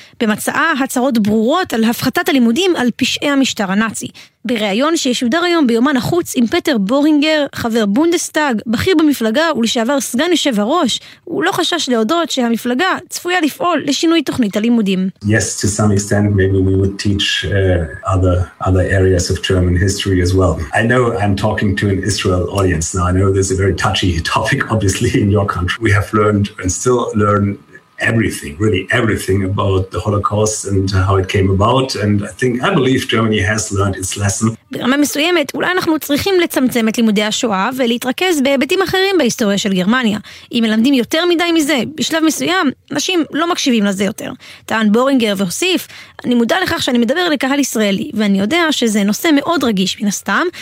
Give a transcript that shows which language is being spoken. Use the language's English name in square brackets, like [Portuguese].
[Hebrew] במצאה הצהרות ברורות על הפחתת הלימודים על פשעי המשטר הנאצי. בריאיון שישודר היום ביומן החוץ עם פטר בורינגר, חבר בונדסטאג, בכיר במפלגה ולשעבר סגן יושב הראש, הוא לא חשש להודות שהמפלגה צפויה לפעול לשינוי תוכנית הלימודים. [English] Yes, to some extent, maybe we would teach other areas of German history as well. I know I'm talking to an Israel audience now. I know this is a very touchy topic, obviously, in your country. We have learned and still learn everything, really everything about the Holocaust and how it came about, and I believe Germany has learned its lesson. [Hebrew] ברמה מסוימת, אולי אנחנו צריכים לצמצם את לימודי השואה ולהתרכז בהיבטים אחרים בהיסטוריה של גרמניה. אם מלמדים יותר מדי מזה, בשלב מסוים, אנשים לא מקשיבים לזה יותר. טען בורינגר והוסיף, אני מודע לכך שאני מדבר לקהל ישראלי, ואני יודע שזה נושא מאוד רגיש מן הסתם.